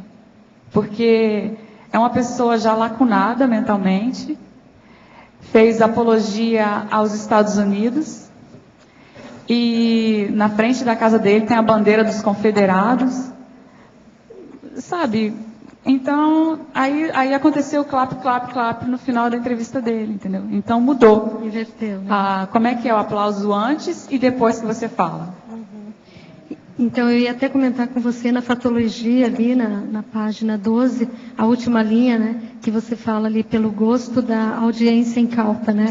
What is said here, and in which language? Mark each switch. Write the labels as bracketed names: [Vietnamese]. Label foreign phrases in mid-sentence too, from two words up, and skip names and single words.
[Portuguese] Porque é uma pessoa já lacunada mentalmente, fez apologia aos Estados Unidos, e na frente da casa dele tem a bandeira dos confederados, sabe? Então, aí aconteceu o clap, clap, clap no final da entrevista dele, entendeu? Então mudou. Inverteu, né? Como é que é o aplauso antes e depois que você fala? Então, eu ia até comentar com você na fatologia, ali na página 12, a última linha, né? Que você fala ali pelo gosto da audiência incauta, né?